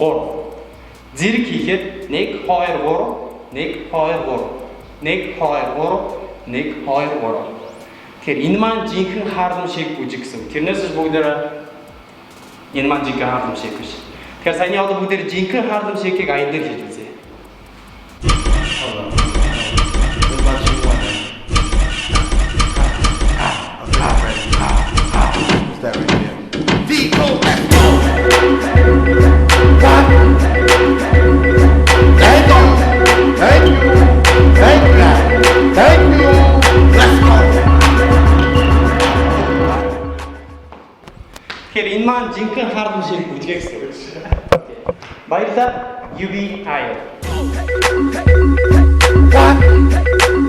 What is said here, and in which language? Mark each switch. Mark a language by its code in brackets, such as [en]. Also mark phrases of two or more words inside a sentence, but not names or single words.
[mn] Зэрэг хийхээр 1 2 3 1 2 3 1 2 3 1 2 3. Тэгэхээр энэ маань жинхэнэ Harlem Shake бүжиг гэсэн. Тэрнээс бүгдээр энэ маань жинхэнэ Harlem Shake биш. Тэгэхээр саяны одоо бүгдээр жинхэнэ Harlem Shake-ийг аян дээр хийж үзье. [en] That right there. D-O, let's go! What? Thank you! Thank you! Thank you! Thank you! Let's go! [mn] Тэгэхээр энэ маань жинхэнэ Harlem Shake бүжиг гэсэн. Баярлалаа. UB Ayo. [en] What?